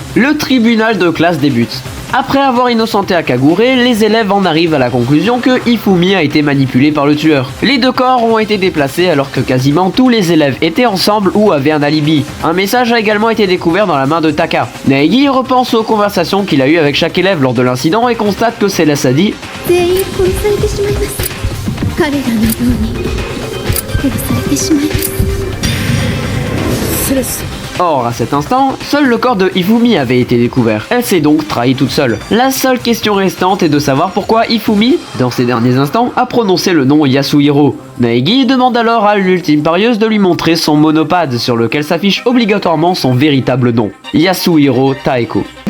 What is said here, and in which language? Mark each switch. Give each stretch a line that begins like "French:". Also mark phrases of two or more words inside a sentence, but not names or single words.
French: Le tribunal de classe débute. Après avoir innocenté Akagure, les élèves en arrivent à la conclusion que Ifumi a été manipulé par le tueur. Les deux corps ont été déplacés alors que quasiment tous les élèves étaient ensemble ou avaient un alibi. Un message a également été découvert dans la main de Taka. Naegi repense aux conversations qu'il a eues avec chaque élève lors de l'incident et constate que Céleste a dit «
Japanese: 全員殺されてしまいます彼らのように殺されてしまいます
French: Or, à cet instant, seul le corps de Ifumi avait été découvert. Elle s'est donc trahie toute seule. La seule question restante est de savoir pourquoi Ifumi, dans ces derniers instants, a prononcé le nom Yasuhiro. Naegi demande alors à l'ultime parieuse de lui montrer son monopade sur lequel s'affiche obligatoirement son véritable nom, Yasuhiro Taeko.